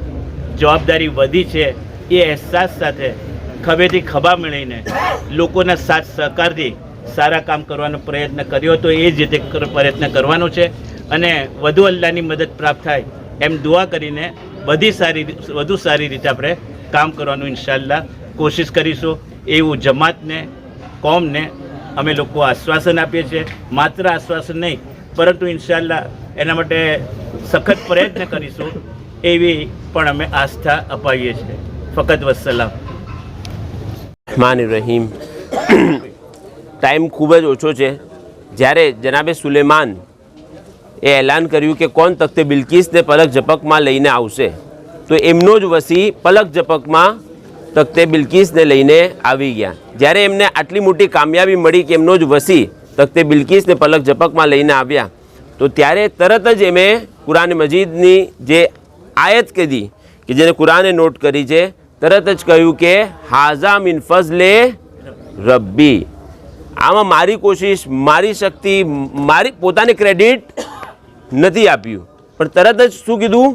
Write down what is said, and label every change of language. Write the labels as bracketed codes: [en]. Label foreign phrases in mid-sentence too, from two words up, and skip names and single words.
[gu] જવાબદારી વધી છે એ અહેસાસ સાથે ખભેથી ખભા મળીને લોકોના સાથ સહકારથી સારા કામ કરવાનો પ્રયત્ન કર્યો હતો, એ જ રીતે પ્રયત્ન કરવાનો છે અને વધુ અલ્લાહની મદદ પ્રાપ્ત થાય એમ દુઆ કરીને વધુ સારી રીતે આપણે કામ કરવાનું ઇન્શાઅલ્લાહ કોશિશ કરીશું। એવું જમાતને, કોમને અમે લોકો આશ્વાસન આપીએ છીએ। માત્ર આશ્વાસન નહીં, પરંતુ ઇન્શાઅલ્લાહ એના માટે સખત પ્રયત્ન કરીશું એવી પણ અમે આસ્થા અપાવીએ છીએ। ફકત વસ્સલામ। રહમાન રહીમ ટાઇમ ખૂબ જ ઓછો હૈ જ્યારે જનાબે સુલેમાન એ એલાન કર્યું કે કોણ તખ્તે બિલ્કિસને પલક ઝપકમાં લઈને આવશે, તો એમનો જ વસી પલક ઝપકમાં તખ્તે બિલ્કિસને લઈને આવી ગયા. જ્યારે એમને આટલી મોટી કામયાબી મળી કે એમનો જ વસી તખ્તે બિલ્કિસને પલક ઝપકમાં લઈને આવ્યા, તો ત્યારે તરત જ એમે કુરાન મજીદની જે આયત કીધી કે જેને કુરાને નોટ કરી છે, તરત જ કહ્યું કે [ar] هذا من فضل ربي, [gu] આમાં મારી કોશિશ, મારી શક્તિ, મારી પોતાને ક્રેડિટ નથી આપ્યું, પણ તરત જ શું કીધું?